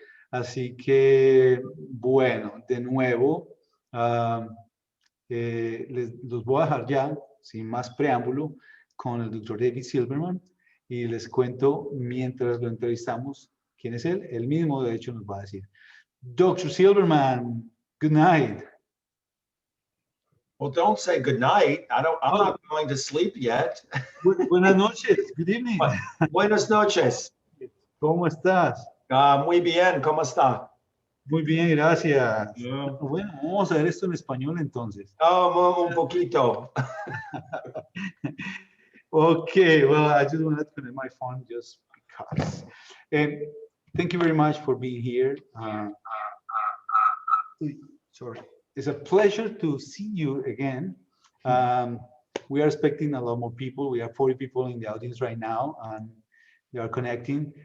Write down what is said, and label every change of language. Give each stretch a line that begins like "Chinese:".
Spanish: Así que, bueno, de nuevo, los voy a dejar ya, sin más preámbulo, con el doctor David Silverman y les cuento mientras lo entrevistamos quién es él. Él mismo, de hecho, nos va a decir.
English: Dr. Silverman, good night. Well, don't say good night. I'm not going to sleep yet.
Spanish: Buenas noches.
English: Good evening.
Spanish: Buenas noches. ¿Cómo estás? Muy bien. ¿Cómo está? Muy bien, gracias. Bueno, vamos a ver esto en español entonces. Un poquito.
English: Okay, well, I just wanted to connect my phone just because. Thank you very much for being here. Sorry. It's a pleasure to see you again. We are expecting a lot more people. We have 40 people in the audience right now, and they are connecting.